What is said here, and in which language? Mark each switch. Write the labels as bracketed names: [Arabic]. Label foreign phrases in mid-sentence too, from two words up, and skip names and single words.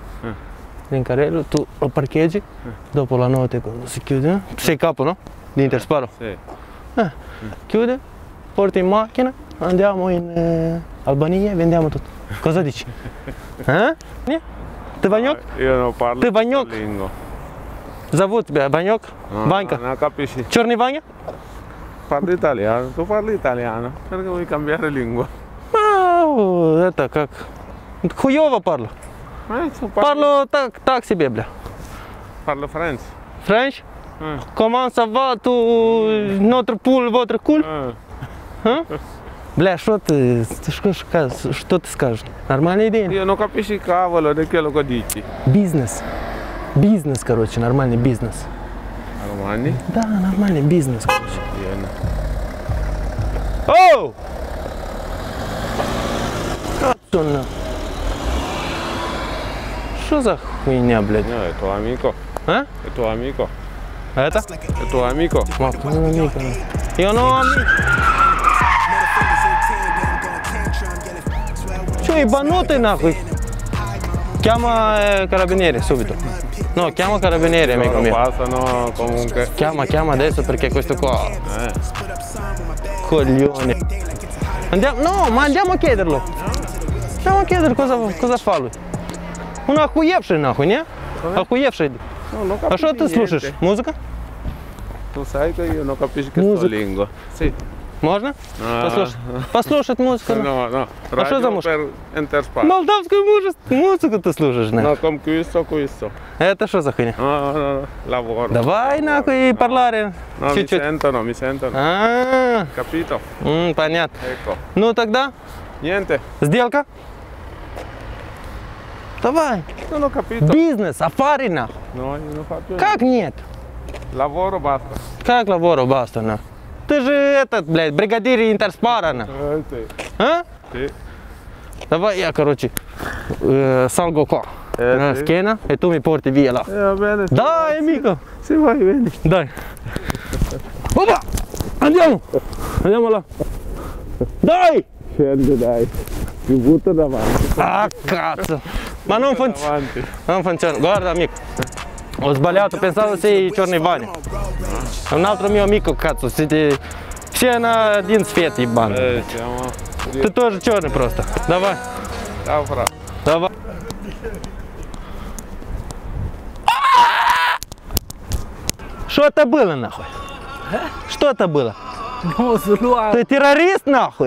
[Italian] In carrello tu lo parcheggi, dopo la notte quando si chiude, tu sei capo, no? Di Intersparo. Sì. Chiude, porti in macchina, andiamo in Albania e vendiamo tutto. Cosa dici? [Russian] Ты Ванек? [Italian] Io non parlo [Russian] Ты Ванек? [Italian] lingo. [Russian] Зовут тебя Ванек? Ванька? [Italian] Non capisci. Черный Ваня? Parlo italiano. Tu parli italiano. Perché vuoi cambiare lingua? [Russian] Это как? Хуёво parlo. [Italian] Tu [Russian] Parlo так себе, бля. [Italian] Parlo French. French? [French] Comment ça va, notre poule, votre cool? [Russian] Бля, что ты скажешь? Нормальная идея? [Italian] Io non capisci cavolo di quello che dici. [Russian] Бизнес. Бизнес, короче, нормальный бизнес. [Italian] Romani? [Russian] Да, нормальный бизнес, короче. [Italian] Vieni. Оу! Cazzo no. [Russian] Что за хуйня, блядь? [Italian] No, è tuo amico. [Russian] А? [Italian] È tuo amico. [Russian] Это? [Italian] È tuo amico. Ma tuo amico. Io non ho amici. [Russian] Что, ебанутый нахуй? [Italian] Chiama carabinieri subito. No, chiama carabinieri, amico Loro mio. passano comunque. Chiama adesso perché questo qua. Coglione. Andiamo, no, ma andiamo a chiederlo. Andiamo a chiedere cosa fa lui. [Russian] Un охуевший нахуй, не? Охуевший. [Italian] No, non [Russian] А что [Italian] capisci [Russian] ты слушаешь? [Italian] niente. [Russian] Музыка? [Italian] Tu sai che io non capisco che Musica. sto lingua. Sì. [Russian] Можно? Послушать. Послушать музыку. [Italian] No. [Russian] А что за [Italian] Radio [Russian] музыка? [Italian] per Interspar. [Russian] Молдавскую музыку ты слушаешь, [Italian] No, [Russian] нахуй. [Italian] con questo. [Russian] Это что за хуйня? [Italian] No, lavoro. [Russian] Давай нахуй parlare. [Italian] No, [Russian] Чуть-чуть. [Italian] mi sentono. [Russian] А, [Italian] Capito? [Russian] понятно. [Italian] Ecco. [Russian] Ну тогда, [Italian] Niente. [Russian] сделка. Давай. [Italian] Non ho capito. [Russian] Бизнес, афари нахуй. [Italian] No, io non faccio niente. [Russian] Как нет? [Italian] Lavoro basta. [Russian] Как [Italian] lavoro basta [Russian] нахуй? Ты же этот, блядь, бригадир Интерспара нахуй. [Italian] Sì. [Russian] А? [Italian] Sì. [Russian] Давай я, короче, [Italian] salgo qua. На sì. schiena e tu mi porti via là. Va bene. Dai, amico. Sì, vai, vieni. Dai. Oppa! Andiamo! Andiamo là. Dai! Scendi, dai. Ti butto davanti. Ah, cazzo! Ma non funziona. Avanti. Non funziona. Guarda, amico. Ho sbagliato, pensavo sei Черный Ваня. È un altro mio amico, cazzo. [Russian] Siete все на один свет, ебан. [Italian] Siamo... [Russian] Ты тоже черный просто. Давай. [Italian] Ciao, fra. [Russian] Давай. Что это было, нахуй? Что это было? Ты террорист, нахуй?